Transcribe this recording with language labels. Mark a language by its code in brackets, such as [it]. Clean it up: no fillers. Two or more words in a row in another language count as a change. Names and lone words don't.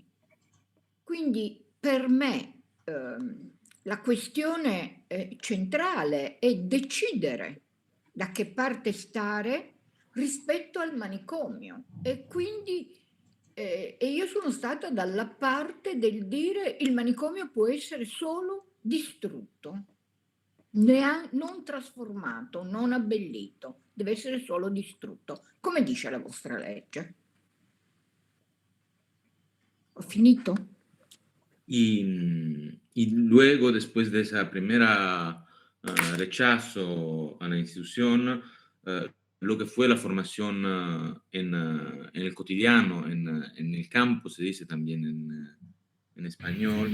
[it] Quindi per me la questione centrale è decidere da che parte stare rispetto al manicomio, e quindi io sono stata dalla parte del dire il manicomio può essere solo distrutto, non trasformato, non abbellito, deve essere solo distrutto, come dice la vostra legge. Ho finito? [es] Y luego, después de esa primera rechazo a la institución, lo que fue la formación en el cotidiano, en el campo, se dice también en español.